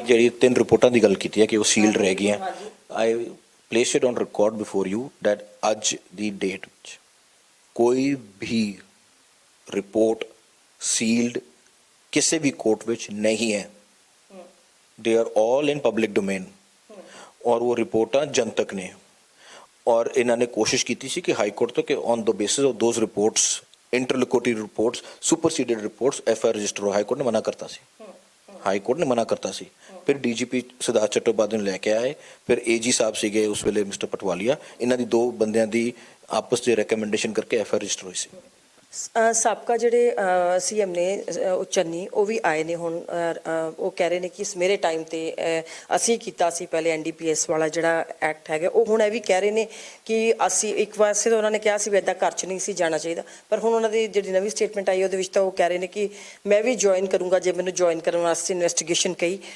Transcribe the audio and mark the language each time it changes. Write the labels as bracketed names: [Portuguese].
[Punjabi] ਜਿਹੜੀ 3 ਰਿਪੋਰਟਾਂ ਦੀ ਗੱਲ ਕੀਤੀ ਹੈ ਕਿ ਉਹ ਸੀਲਡ ਰਹਿ ਗਈਆਂ, [English] I place it on record before you that [Punjabi] ਅੱਜ ਦੀ ਡੇਟ ਵਿੱਚ ਕੋਈ ਵੀ ਰਿਪੋਰਟ ਸੀਲਡ ਕਿਸੇ ਵੀ ਕੋਰਟ ਵਿੱਚ ਨਹੀਂ ਹੈ। [English] they are all in public domain [Punjabi] ਔਰ ਉਹ ਰਿਪੋਰਟਾਂ ਜਨਤਕ ਨੇ। ਔਰ ਇਹਨਾਂ ਨੇ ਕੋਸ਼ਿਸ਼ ਕੀਤੀ ਸੀ ਕਿ ਹਾਈ ਕੋਰਟ ਤੋਂ ਕਿ [English] on the basis of those reports, [Punjabi] इंटरलोक्यूटरी reports, superseded reports FIR register हो। हाई कोर्ट ने मना करता सी, हाई कोर्ट ने मना करता सी। फिर डीजीपी सिद्धार्थ चट्टोपाध्याय ਨੂੰ ਲੈ ਕੇ ਆਏ, ਫਿਰ ਏਜੀ ਸਾਹਿਬ ਸੀਗੇ ਉਸ ਵੇਲੇ ਮਿਸਟਰ ਪਟਵਾਲੀਆ, ਇਹਨਾਂ ਦੀ 2 ਬੰਦਿਆਂ ਦੀ ਆਪਸ 'ਚ ਰეკਮੈਂਡੇਸ਼ਨ ਕਰਕੇ ਐਫਆਈਆਰ ਰਜਿਸਟਰ ਹੋਈ ਸੀ। ਸਾਬਕਾ ਜਿਹੜੇ ਸੀਐਮ ਨੇ ਚੰਨੀ, ਉਹ ਵੀ ਆਏ ਨੇ ਹੁਣ। ਉਹ ਕਹਿ ਰਹੇ ਨੇ ਕਿ ਮੇਰੇ ਟਾਈਮ ਤੇ ਅਸੀਂ ਕੀਤਾ ਸੀ ਪਹਿਲੇ NDPS ਵਾਲਾ ਜਿਹੜਾ ਐਕਟ ਹੈਗਾ, ਉਹ ਹੁਣ ਇਹ ਵੀ ਕਹਿ ਰਹੇ ਨੇ ਕਿ ਅਸੀਂ ਇੱਕ ਵਾਰ ਉਹਨਾਂ ਨੇ ਕਿਹਾ ਸੀ ਵੀ ਇੱਦਾਂ ਘਰ 'ਚ ਨਹੀਂ ਸੀ ਜਾਣਾ ਚਾਹੀਦਾ, ਪਰ ਹੁਣ ਉਹਨਾਂ ਦੀ ਜਿਹੜੀ ਨਵੀਂ ਸਟੇਟਮੈਂਟ ਆਈ ਉਹਦੇ ਵਿੱਚ ਤਾਂ ਉਹ ਕਹਿ ਰਹੇ ਨੇ ਕਿ ਮੈਂ ਵੀ ਜੁਆਇਨ ਕਰੂੰਗਾ ਜੇ ਮੈਨੂੰ ਜੁਆਇਨ ਕਰਨ ਵਾਸਤੇ ਇਨਵੈਸਟੀਗੇਸ਼ਨ ਕਹੀ।